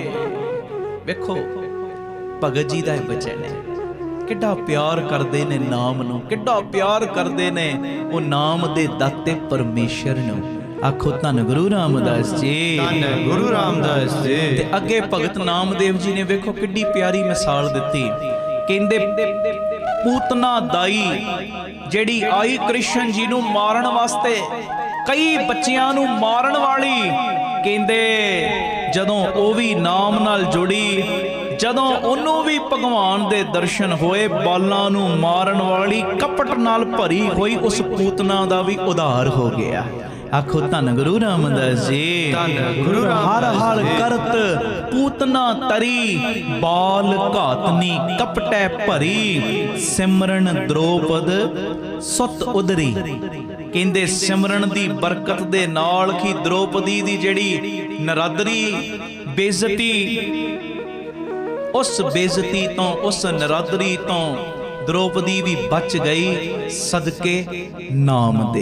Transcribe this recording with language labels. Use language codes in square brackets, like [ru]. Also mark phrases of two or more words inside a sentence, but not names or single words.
[pa] ਵੇਖੋ ਭਗਤ ਜੀ ਦਾ ਇਹ ਬਚਨ ਹੈ, ਕਿੱਡਾ ਪਿਆਰ ਕਰਦੇ ਨੇ ਨਾਮ ਨੂੰ, ਕਿੱਡਾ ਪਿਆਰ ਕਰਦੇ ਨੇ ਉਹ ਨਾਮ ਦੇ ਦਾਤੇ ਪਰਮੇਸ਼ਰ ਨੂੰ। ਆਖੋ ਧੰਨ ਗੁਰੂ ਰਾਮਦਾਸ ਜੀ। ਧੰਨ ਗੁਰੂ ਰਾਮਦਾਸ ਜੀ। ਤੇ ਅੱਗੇ ਭਗਤ ਨਾਮਦੇਵ ਜੀ ਨੇ ਵੇਖੋ ਕਿੱਡੀ ਪਿਆਰੀ ਮਿਸਾਲ ਦਿੱਤੀ। ਕਹਿੰਦੇ ਪੂਤਨਾ ਦਾਈ ਜਿਹੜੀ ਆਈ ਕ੍ਰਿਸ਼ਨ ਜੀ ਨੂੰ ਮਾਰਨ ਵਾਸਤੇ, ਕਈ ਬੱਚਿਆਂ ਨੂੰ ਮਾਰਨ ਵਾਲੀ, ਕਹਿੰਦੇ ਜਦੋਂ ਉਹ ਵੀ ਨਾਮ ਨਾਲ ਜੁੜੀ, ਜਦੋਂ ਉਹਨੂੰ ਵੀ ਭਗਵਾਨ ਦੇ ਦਰਸ਼ਨ ਹੋਏ, ਬਾਲਾਂ ਨੂੰ ਮਾਰਨ ਵਾਲੀ ਕਪਟ ਨਾਲ ਭਰੀ ਹੋਈ ਉਸ ਪੂਤਨਾ ਦਾ ਵੀ ਉਧਾਰ ਹੋ ਗਿਆ। ਆਖੋ ਧੰਨ ਗੁਰੂ ਰਾਮਦਾਸ ਜੀ, ਧੰਨ ਗੁਰੂ हर रामदास हर जी। ਕਰਤ ਪੂਤਨਾ ਤਰੀ, ਬਾਲ ਘਾਤਨੀ ਕਪਟੈ ਭਰੀ, ਸਿਮਰਨ ਦ੍ਰੋਪਦ ਸੁਤ ਉਦਰੀ। ਕਹਿੰਦੇ ਸਿਮਰਨ ਦੀ ਬਰਕਤ ਦੇ ਨਾਲ ਕੀ ਦ੍ਰੋਪਦੀ ਦੀ ਜੇੜੀ ਨਰਾਦਰੀ ਬੇਇੱਜ਼ਤੀ, ਉਸ ਬੇਇੱਜ਼ਤੀ ਤੋ ਉਸ ਨਰਾਦਰੀ ਤੋ ਦ੍ਰੋਪਦੀ ਭੀ ਬਚ ਗਈ ਸਦਕੇ ਨਾਮ ਦੇ।